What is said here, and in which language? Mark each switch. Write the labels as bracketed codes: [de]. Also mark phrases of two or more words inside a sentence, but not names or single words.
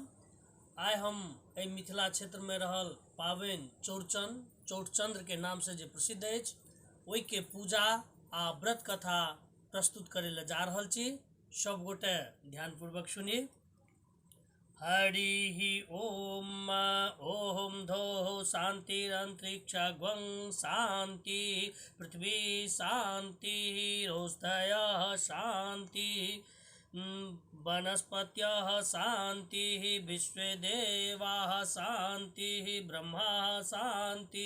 [mai] आइ हम मिथिला क्षेत्र में रहल पाबनि चौड़चंद्र के नाम से जे प्रसिद्ध अछि ओहि के पूजा आ व्रत कथा प्रस्तुत करे ले जा रहल छी। सब गोटे ध्यान पूर्वक सुनी। [sa] हरि ओम ओम धो शांतिरंतरिक्षं शांति पृथ्वी शांति रोषधयः शांति वनस्पत्यः शांति विश्वे देवाः शांति ब्रह्मा शांति